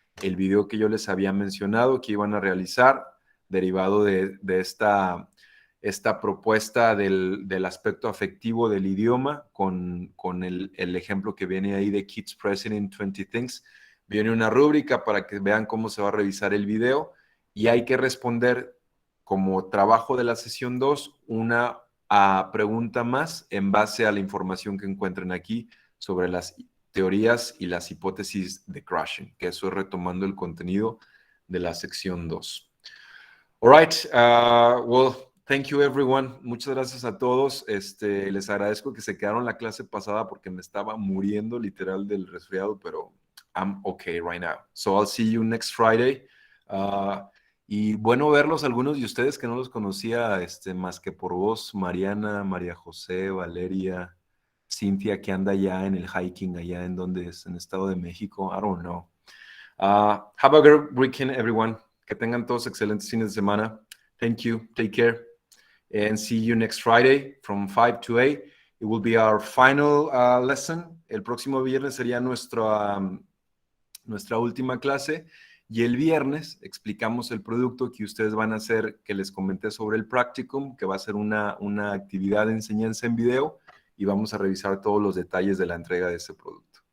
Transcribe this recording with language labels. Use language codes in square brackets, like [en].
[es] El video que yo les había mencionado que iban a realizar, derivado de esta propuesta del aspecto afectivo del idioma, con el ejemplo que viene ahí de Kids Present in 20 Things, viene una rúbrica para que vean cómo se va a revisar el video y hay que responder como trabajo de la sesión 2 una pregunta más en base a la información que encuentren aquí sobre las teorías y las hipótesis de Crashing, que eso es retomando el contenido de la sección 2. [en] All right, well, thank you everyone. [es] Muchas gracias a todos. Les agradezco que se quedaron la clase pasada porque me estaba muriendo literal del resfriado, pero [en] I'm okay right now. So I'll see you next Friday. [es] Y bueno verlos algunos de ustedes que no los conocía más que por voz. Mariana, María José, Valeria, Cintia que anda allá en el hiking, allá en donde es, en Estado de México. [en] I don't know. Have a great weekend, everyone. [es] Que tengan todos excelentes fines de semana. [en] Thank you. Take care. And see you next Friday from 5 to 8. It will be our final lesson. [es] El próximo viernes sería nuestra última clase. Y el viernes explicamos el producto que ustedes van a hacer, que les comenté sobre el practicum, que va a ser una actividad de enseñanza en video. Y vamos a revisar todos los detalles de la entrega de ese producto.